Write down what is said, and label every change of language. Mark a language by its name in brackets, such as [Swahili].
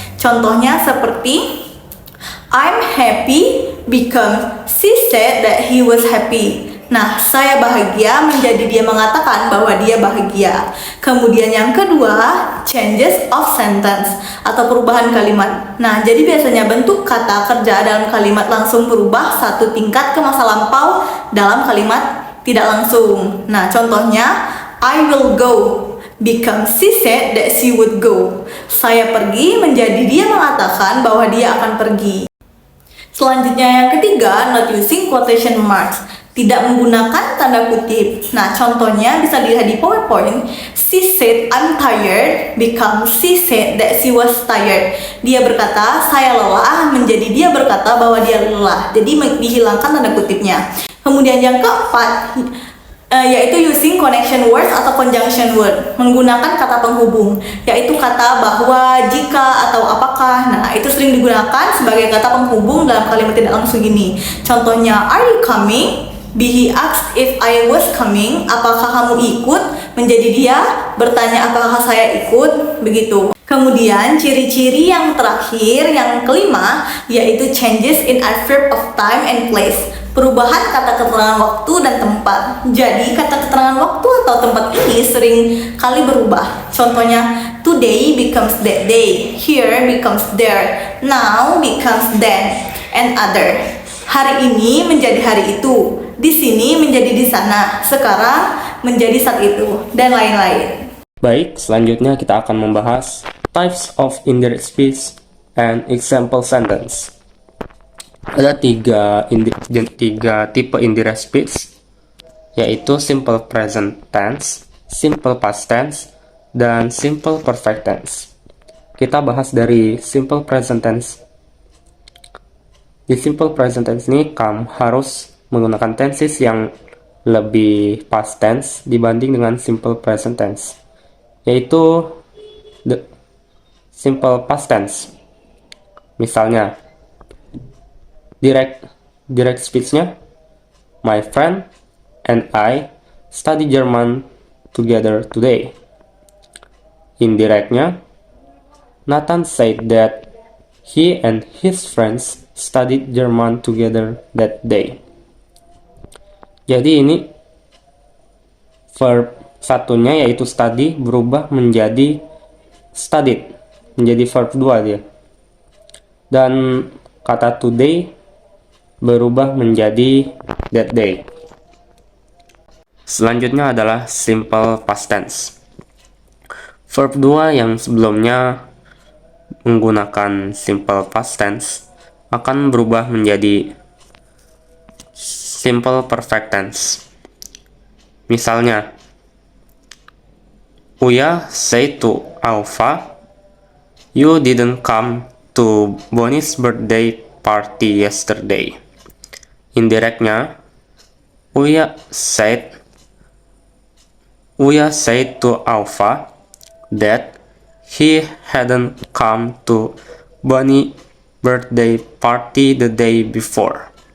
[Indonesian] Contohnya seperti [English] I'm happy because she said that he was happy. [Indonesian] Nah, saya bahagia menjadi dia mengatakan bahwa dia bahagia. Kemudian yang kedua, [English] changes of sentence [Indonesian] atau perubahan kalimat. Nah, jadi biasanya bentuk kata kerja dalam kalimat langsung berubah satu tingkat ke masa lampau dalam kalimat tidak langsung. Nah, contohnya [English] I will go because she said that she would go. [Indonesian] Saya pergi menjadi dia mengatakan bahwa dia akan pergi. Selanjutnya yang ketiga, [English] not using quotation marks, [Indonesian] tidak menggunakan tanda kutip. Nah, contohnya bisa dilihat di PowerPoint. [English] She said I'm tired because she said that she was tired. [Indonesian] Dia berkata saya lelah menjadi dia berkata bahwa dia lelah. Jadi dihilangkan tanda kutipnya. Kemudian yang keempat yaitu [English] using connection words [Indonesian] atau conjunction word, menggunakan kata penghubung, yaitu kata bahwa, jika, atau apakah. Nah, itu sering digunakan sebagai kata penghubung dalam kalimat tidak langsung ini. [English] Contohnya, are you coming? He asked if I was coming. [Indonesian] Apakah kamu ikut? Menjadi dia bertanya apakah saya ikut, begitu. Kemudian ciri-ciri yang terakhir, yang kelima, yaitu [English] changes in adverb of time and place, [Indonesian] perubahan kata keterangan waktu dan tempat. Jadi kata keterangan waktu atau tempat ini sering kali berubah. [English] Contohnya, today becomes that day, here becomes there, now becomes then, and other. [Indonesian] Hari ini menjadi hari itu, di sini menjadi di sana, sekarang menjadi saat itu, dan lain-lain. Baik, selanjutnya kita akan membahas [English] types of indirect speech and example sentence. [Indonesian] Ada tiga tipe indirect speech, yaitu simple present tense, simple past tense, dan simple perfect tense. Kita bahas dari simple present tense. Di simple present tense ini kamu harus menggunakan tenses yang lebih past tense dibanding dengan simple present tense, yaitu the simple past tense. [English] Misalnya direct speech-nya, my friend and I study German together today. Indirectnya, Nathan said that he and his friends studied German together that day. [Indonesian] Jadi ini verb satunya yaitu study berubah menjadi studied, menjadi verb 2 dia. Dan kata today berubah menjadi that day. Selanjutnya adalah simple past tense. Verb 2 yang sebelumnya menggunakan simple past tense akan berubah menjadi simple perfect tense. [English] Misalnya, Uya said to Alpha, you didn't come to Bonnie's birthday party yesterday. Indirectnya, Uya said to Alpha that he hadn't come to Bonnie's birthday party the day before.